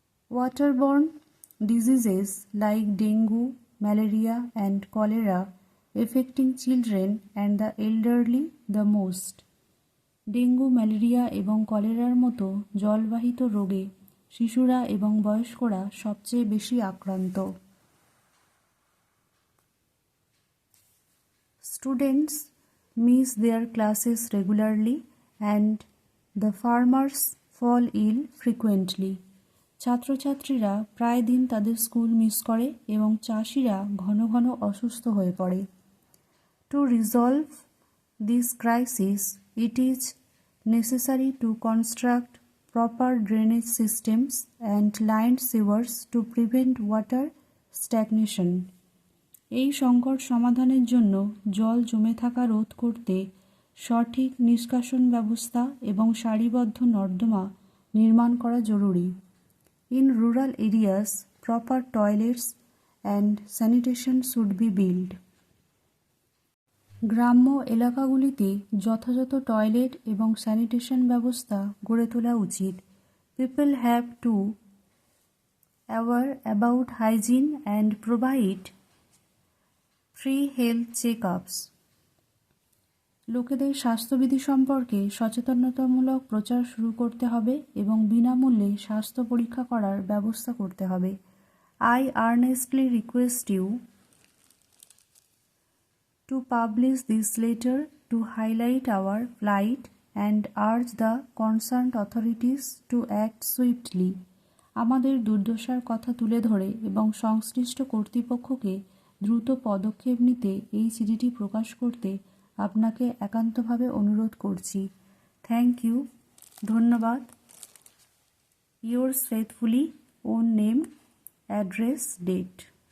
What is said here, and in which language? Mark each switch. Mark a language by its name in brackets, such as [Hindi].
[English] Waterborne diseases like dengue, malaria and cholera affecting children and the elderly the most. [Bangla] Dengue, malaria এবং কলেরার মতো জলবাহিত রোগে শিশুরা এবং বয়স্করা সবচেয়ে বেশি আক্রান্ত। [English] Students miss their classes regularly and the farmers fall ill frequently. [Bangla] ছাত্রছাত্রীরা প্রায় দিন তাদের স্কুল মিস করে এবং চাষিরা ঘন ঘন অসুস্থ হয়ে পড়ে। [English] To resolve this crisis, it is necessary to construct proper drainage systems and lined sewers to prevent water stagnation. [Bangla] এই সংকট সমাধানের জন্য জল জমে থাকা রোধ করতে সঠিক নিষ্কাশন ব্যবস্থা এবং সারিবদ্ধ নর্দমা নির্মাণ করা জরুরি। [English] In rural areas, proper toilets and sanitation should be built. [Bangla] গ্রাম্য এলাকাগুলিতে যথাযথ টয়লেট এবং স্যানিটেশন ব্যবস্থা গড়ে তোলা উচিত। [English] People have to aware about hygiene and provide free health check-ups. [Bangla] লোকেদের স্বাস্থ্যবিধি সম্পর্কে সচেতনতামূলক প্রচার শুরু করতে হবে এবং বিনামূল্যে স্বাস্থ্য পরীক্ষা করার ব্যবস্থা করতে হবে। [English] I earnestly request you to publish this letter to highlight our plight and urge the concerned authorities to act swiftly. [Bangla] আমাদের দুর্দশার কথা তুলে ধরে এবং সংশ্লিষ্ট কর্তৃপক্ষকে দ্রুত পদক্ষেপ নিতে এই চিঠিটি প্রকাশ করতে আপনাকে একান্তভাবে অনুরোধ করছি। [English] thank you, [Bangla] ধন্যবাদ। [English] Yours faithfully, own name, address, date.